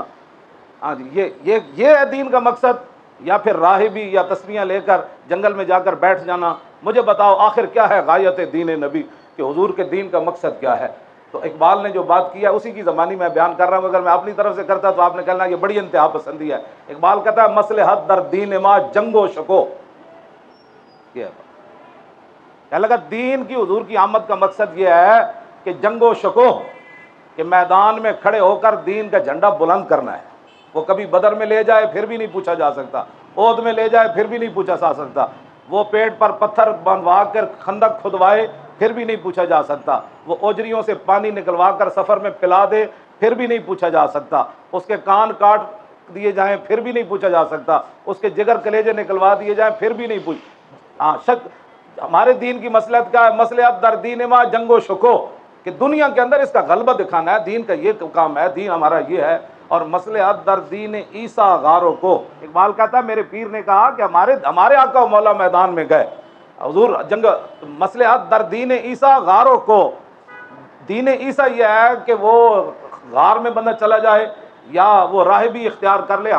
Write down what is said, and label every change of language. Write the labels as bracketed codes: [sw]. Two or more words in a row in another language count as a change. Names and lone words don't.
[ur] ہاں جی، یہ ہے دین کا مقصد، یا پھر راہبی یا تسبیحاں لے کر جنگل میں جا کر بیٹھ جانا؟ مجھے بتاؤ آخر کیا ہے غایت دین نبی، کہ حضور کے دین کا مقصد کیا ہے؟ تو اقبال نے جو بات کیا اسی کی زبانی میں بیان کر رہا ہوں، اگر میں اپنی طرف سے کرتا تو آپ نے کہنا یہ بڑی انتہا پسندی ہے۔ [fa] اقبال کہتا ہے مصلحت در دین ما جنگ و شکو، [ur] یہ ہے کہنے لگا دین کی حضور کی آمد کا مقصد یہ ہے کہ [fa] جنگ و شکو، [ur] کہ میدان میں کھڑے ہو کر دین کا جھنڈا بلند کرنا ہے۔ وہ کبھی بدر میں لے جائے پھر بھی نہیں پوچھا جا سکتا، احد میں لے جائے پھر بھی نہیں پوچھا جا سکتا، وہ پیٹ پر پتھر بندھوا کر خندق کھدوائے پھر بھی نہیں پوچھا جا سکتا، وہ اوجریوں سے پانی نکلوا کر سفر میں پلا دے پھر بھی نہیں پوچھا جا سکتا، اس کے کان کاٹ دیے جائیں پھر بھی نہیں پوچھا جا سکتا، اس کے جگر کلیجے نکلوا دیے جائیں پھر بھی نہیں شک ہمارے دین کی مصلحت کیا ہے؟ [fa] مصلحت در دین ما جنگ و شکو، [ur] کہ دنیا کے اندر اس کا غلبہ دکھانا ہے، دین کا یہ کام ہے، دین ہمارا یہ ہے۔ اور [fa] مصلحت در دین عیسیٰ غاروں کو، [ur] اقبال کہتا ہے میرے پیر نے کہا کہ ہمارے آقا و مولا میدان میں گئے، حضور جنگ، [fa] مصلحت در دین عیسیٰ غاروں کو، [ur] دین عیسیٰ یہ ہے کہ وہ غار میں بندہ چلا جائے یا وہ راہبی اختیار کر لے۔